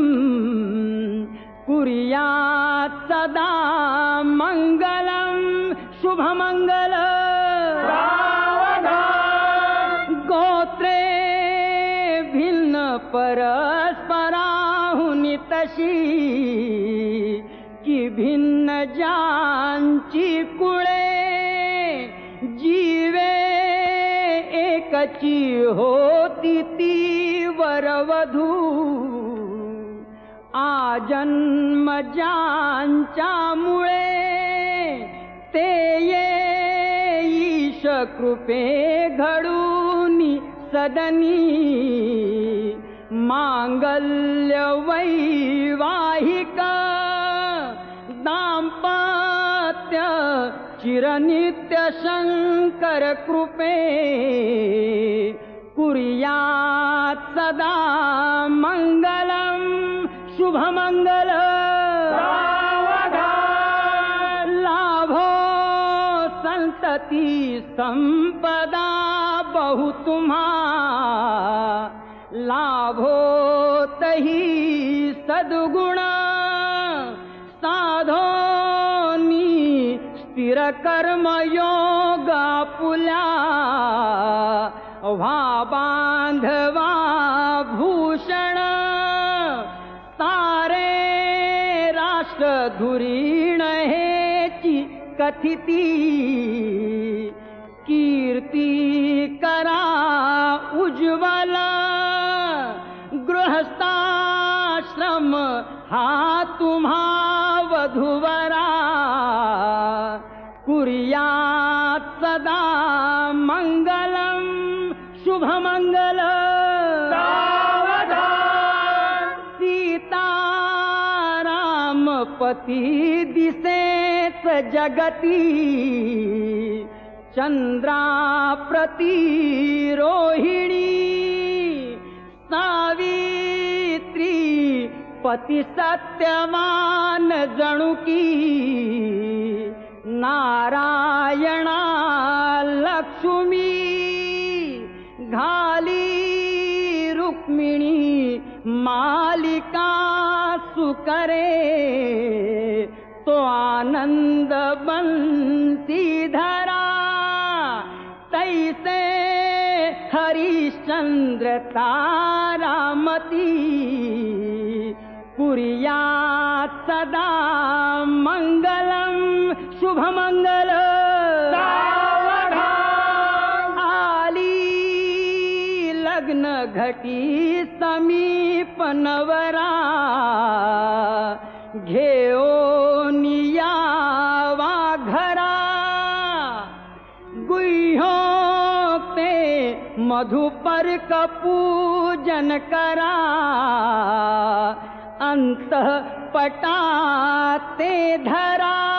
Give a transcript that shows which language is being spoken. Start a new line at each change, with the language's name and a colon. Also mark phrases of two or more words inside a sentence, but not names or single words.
Sanskrit: कुर्यात् सदा मंगलं
Marathi: शुभमंगल गोत्रे भिन्न परस्पराहुनि तशी की भिन्न ज्यांची कुळे जीवे एकची होती ती वरवधू आजन्म ज्यांच्या मुळे ते ईश कृपे घडूनी सदनी मांगल्य वैवाहिक दाम्पत्य चिरनित्य शंकर कृपे
Sanskrit: कुर्यात् सदा मंगलम
Marathi: शुभमंगल लाभो संतति संपदा बहु तुम्हा लाभो तही सद्गुण साधोनी स्थिर कर्म योगा पुल्या व्हा बांधवा भूषण सारे राष्ट्र धुरीण हेची कथिती कीर्ती करा उज्ज्वल गृहस्था आश्रम हा तुम्हा वधूवरा
Sanskrit: कुर्यात सदा मंगलम
Marathi: शुभमंगल सीतारामपती दिसेच जगती चंद्राप्रती रोहिणी सावित्री पती सत्यवान जणुकी नारायणा लक्ष्मी घाली रुक्मिणी मालिका सुकरे तो आनंद बंसीधरा तैसे हरिश्चंद्र तारामती
Sanskrit: कुर्यात् सदा मंगलम
Marathi: शुभमंगल आली लग्न घटी समीप नवरा घेऊन यावा घरा गुह्यों ते मधुपर्क पूजन करा अंतःपटाते धरा